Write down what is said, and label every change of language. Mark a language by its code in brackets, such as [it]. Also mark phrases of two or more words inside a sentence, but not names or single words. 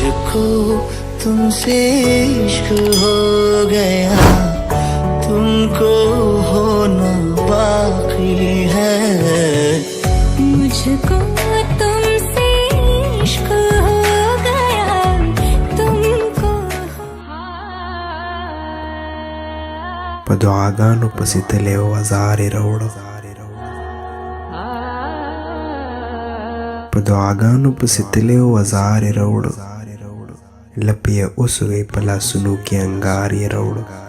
[hi] मुझको तुमसे इश्क हो गया, तुमको होना बाकी है। मुझको तुमसे इश्क हो गया, तुमको [ps] په دعاګانو پسې تللی و وزارې راوړه، په دعاګانو پسې تللی و وزارې راوړه، لپې یې اوسوې په لاسونو کې انګار یې راوړه.